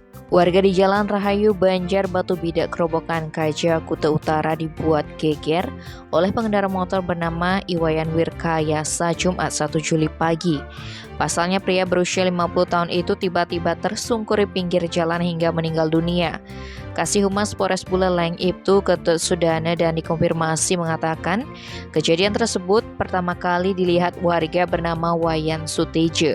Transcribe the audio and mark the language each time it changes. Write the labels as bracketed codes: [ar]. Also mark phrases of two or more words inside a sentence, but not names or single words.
[id] Warga di Jalan Rahayu, Banjar, Batu Bidak, Kerobokan Kaja, Kuta Utara dibuat geger oleh pengendara motor bernama Iwayan Wirkayasa Jumat 1 Juli pagi. Pasalnya pria berusia 50 tahun itu tiba-tiba tersungkur di pinggir jalan hingga meninggal dunia. Kasih Humas Polres Buleleng Ibtu Ketut Sudana dan dikonfirmasi mengatakan kejadian tersebut pertama kali dilihat warga bernama Wayan Suteje.